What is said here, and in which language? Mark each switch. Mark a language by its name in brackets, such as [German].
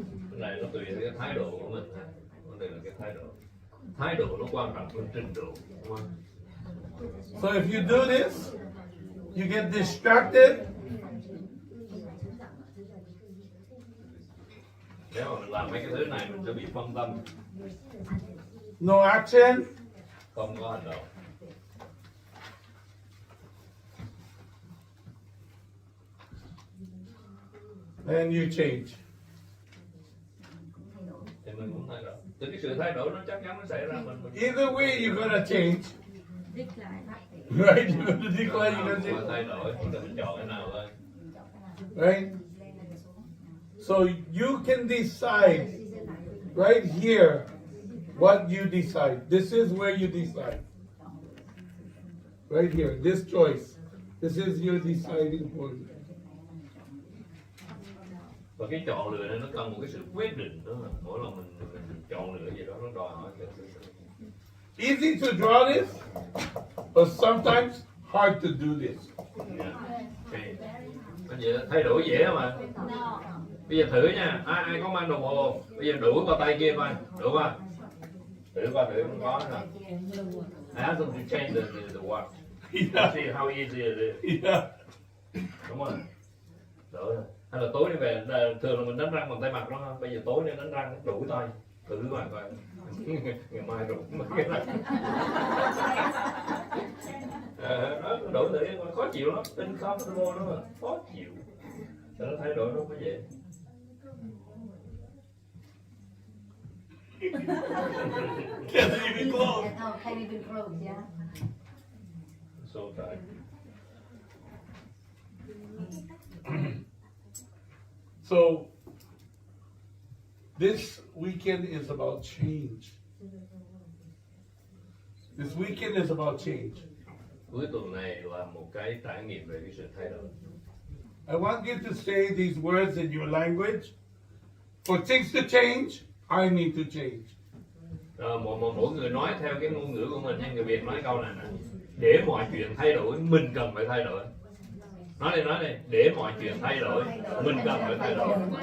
[Vietnamese] Cái này nó tùy theo cái thái độ của mình. Vấn đề là cái thái độ. Thái độ nó quan trọng hơn trình độ, đúng không? [English] So if you do this, you get distracted. [Vietnamese] Nếu mà mình làm mấy cái thứ này mình sẽ bị phân tâm, [English] No action. [Vietnamese] không có hành động. [English] And you change. [Vietnamese] Thì mình cũng thay đổi. Từ cái sự thay đổi nó chắc chắn nó xảy ra mình. [English] Either way you're gonna change. Right? You're gonna decline, you're gonna change. [Vietnamese] Thay đổi, mình chọn cái nào thôi. [English] Right? So you can decide right here what you decide. This is where you decide. Right here, this choice. This is your deciding point. [Vietnamese] Và cái chọn lựa này nó cần một cái sự quyết định đó. Mỗi lần mình chọn lựa gì đó nó đòi hỏi cái sự. Easy to draw this, but sometimes hard to do this. Bây giờ thay đổi dễ mà. Bây giờ thử nha, ai có mang đồng hồ, bây giờ đuổi qua tay kia coi, đuổi qua. Thử không có nè. [English] I asked them to change the watch. Yeah. See how easy it is. Yeah. [Vietnamese] Đúng rồi. Đuổi. Hay là tối đi về, thường là mình đánh răng bằng tay mặt đó không? Bây giờ tối đi đánh răng đuổi tay. Thử coi coi. Ngày mai rồi mấy cái răng. Đó, đổi thử khó chịu lắm, uncomfortable đó mà, khó chịu. Để nó thay đổi nó mới vậy. [English] Can't even close. No, can't even close, yeah. So tight. So this weekend is about change. This weekend is about change. [Vietnamese] Cuối tuần này là một cái trải nghiệm về cái sự thay đổi. [English] I want you to say these words in your language. For things to change, I need to change. [Vietnamese] Mỗi người nói theo cái ngôn ngữ của mình, người Việt nói câu này nè. Để mọi chuyện thay đổi, mình cần phải thay đổi. Nói đi. Để mọi chuyện thay đổi, mình cần phải thay đổi.